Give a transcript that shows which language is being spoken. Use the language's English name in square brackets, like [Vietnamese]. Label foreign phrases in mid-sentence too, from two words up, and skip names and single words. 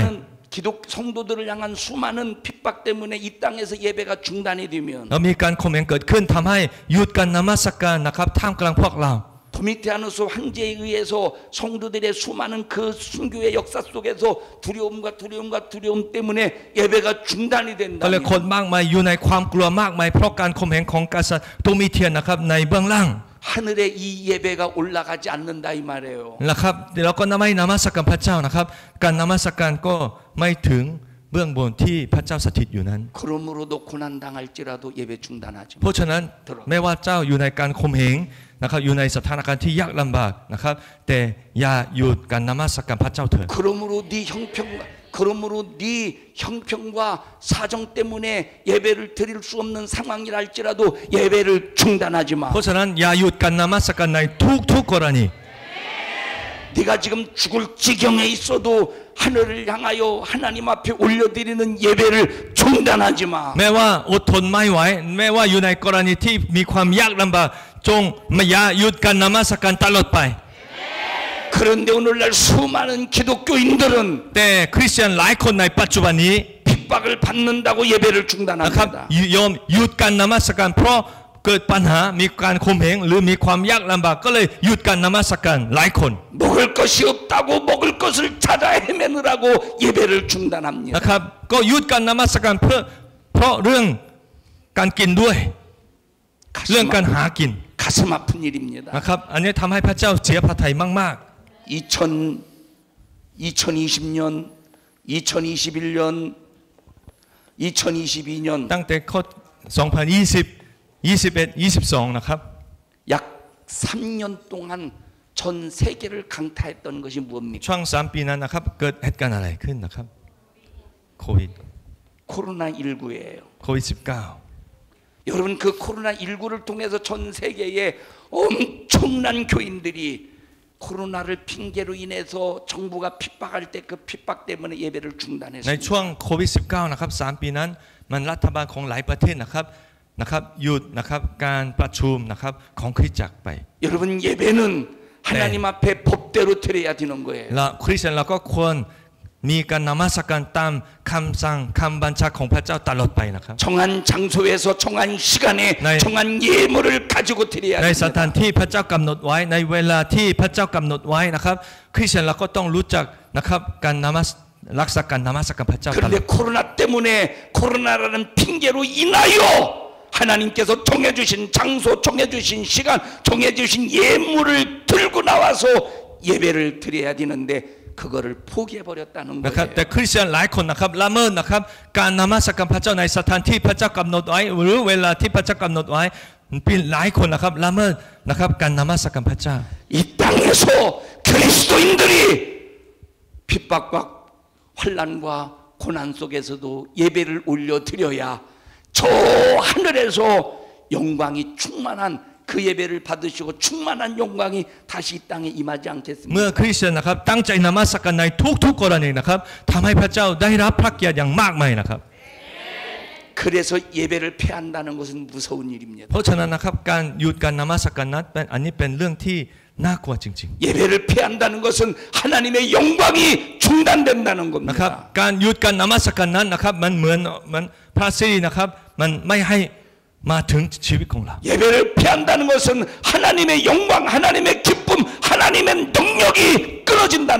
[Korean] 수많은 기독 성도들을 향한 수많은 핍박 때문에 이 땅에서 예배가 중단이 되면 [Thai] แล้วมีการข่มเหงเกิดขึ้นทำให้หยุดการนมัสการนะครับท่ามกลางพวกเรา [Korean] 도미티아누스 황제에 의해서 성도들의 수많은 그 순교의 역사 속에서 두려움 때문에 예배가 중단이 [Thai] ก็เลย [Korean] 된다. [Thai] คนมากมายอยู่ในความกลัวมากมายเพราะการข่มเหงของกษัตริย์โดมิเทียนนะครับในเบื้องล่าง [Korean] 하늘에 이 예배가 올라가지 않는다 이 말이에요. [Thai] นะครับแล้วก็ไม่นมัสการพระเจ้านะครับการนมัสการก็ไม่ถึงเบื้องบนที่พระเจ้าสถิตอยู่นั้น [Korean] 그러므로도 고난 당할지라도 예배 중단하지 [Thai] เพราะฉะนั้นไม่ว่าเจ้าอยู่ในการข่มเหงนะครับอยู่ในสถานการณ์ที่ยากลำบากนะครับแต่อย่าหยุดการนมัสการพระเจ้าเถิด [Korean] 그러므로 네 형편과 사정 때문에 예배를 드릴 수 없는 상황이라 할지라도 예배를 중단하지 마. [Thai] เพราะฉะนั้นอย่าหยุดการนมัสการในทุกกรณี [Korean] 네가 지금 죽을 지경에 있어도 하늘을 향하여 하나님 앞에 올려드리는 예배를 중단하지 마. [Thai] แม้ว่าอดทนไม่ไหวแม้ว่าอยู่ในกรณีที่มีความยากลำบากจงอย่าหยุดการนมัสการตลอดไป [Korean] 그런데 오늘날 수많은 기독교인들은 [Thai] แต่คริสเตียนหลายคนในปัจจุบันนี้ [Korean] 핍박을 받는다고 예배를 [Thai] นะครับ [Korean] 중단합니다. [Thai] ยอมหยุดการนมัสการเพราะเกิดปัญหามีการข่มเหงหรือมีความยากลำบากก็เลยหยุดการนมัสการหลายคน [Korean] 먹을 것이 없다고 먹을 것을 찾아 헤매느라고 예배를 중단합니다. [Thai] นะครับก็หยุดการนมัสการเพราะเรื่องการกินด้วยเรื่องการหากิน [Korean] 가슴 아픈 일입니다. [Thai] นะครับอันนี้ทำให้พระเจ้าเสียพระทัยมาก [Korean] 2020년, 2021년, 2022년 [Thai] ๆตั้งแต่ข้อ2020 21 22นะครับ [Korean] 약 3년 동안 전 세계를 강타했던 것이 무엇입니까? [Thai] ช่วง3 ปีนั้นนะครับเกิดเหตุการณ์อะไรขึ้นนะครับโควิด [Korean] 코로나19예요. [Thai] โควิด [Korean] 여러분 그 코로나19를 통해서 전 세계에 엄청난 교인들이 코로나를 핑계로 인해서 정부가 핍박할 때 그 핍박 때문에 예배를 [Thai] 19ใน [Korean] 중단했습니다. [Thai] ช่วงโควิด 19นะครับ3 ปีนั้นมันรัฐบาลของหลายประเทศนะครับหยุดนะครับการประชุมนะครับของคริสตจักรไป [Korean] 여러분 예배는 하나님 앞에 법대로 드려야 되는 거예요. [Thai] และคริสเตียนเราก็ควรมีการนมัสการตามคำสั่งคำบัญชาของพระเจ้าตลอดไปนะครับ [Korean] 정한 장소에서 정한 시간에 정한 예물을 가지고 드려야 [Thai] ในสถาน [Korean] 됩니다. [Thai] ที่พระเจ้ากำหนดไว้ในเวลาที่พระเจ้ากำหนดไว้นะครับคริสเตียนเราก็ต้องรู้จักนะครับการรักษาการนมัสการพระเจ้าตลอ [Korean] 그런데 [Thai] ด [Korean] 코로나 때문에 코로나라는 핑계로 인하여 하나님께서 정해주신 장소, 정해주신 시간, 정해주신 예물을 들고 나와서 예배를 드려야 되는데 그거를 포기해 버렸다는 [Thai] นะครับ [Korean] 거예요. [Thai] แต่คริสเตียนหลายคนนะครับละเมิดนะครับการนมัสการพระเจ้าในสถานที่พระเจ้ากำหนดไว้หรือเวลาที่พระเจ้ากำหนดไว้เป็นหลายคนนะครับละเมิดนะครับการนมัสการพระเจ้า [Korean] 이 땅에서 그리스도인들이 핍박과 환난과 고난 속에서도 예배를 올려드려야 저 하늘에서 영광이 충만한 그 예배를 받으시고 충만한 영광이 다시 이 땅에 임하지 [Thai] เมื่อ [Korean] 않겠습니까? [Thai] คริสเตียนนะครับตั้งใจนมัสการในทุกกรณีนะครับทำให้พระเจ้าได้รับพระเกียรติอย่างมากมายนะครับ [Korean] 그래서 예배를 폐한다는 것은 무서운 일입니다. [Thai] เพราะฉะนั้นนะครับการหยุดการนมัสการนั้นอันนี้เป็นเรื่องที่น่ากลัวจริง [Korean] 예배를 폐한다는 것은 하나님의 영광이 중단된다는 [Thai] ๆนะครับ [Korean] 겁니다. [Thai] การหยุดการนมัสการนั้นนะครับมันเหมือนพระสิรินะครับมันไม่ให้มาถึงชีวิตของเรา [Korean] 예배를 폐한다는 것은 하나님의 영광, 하나님의 기쁨, 하나님의 능력이 끊어진다는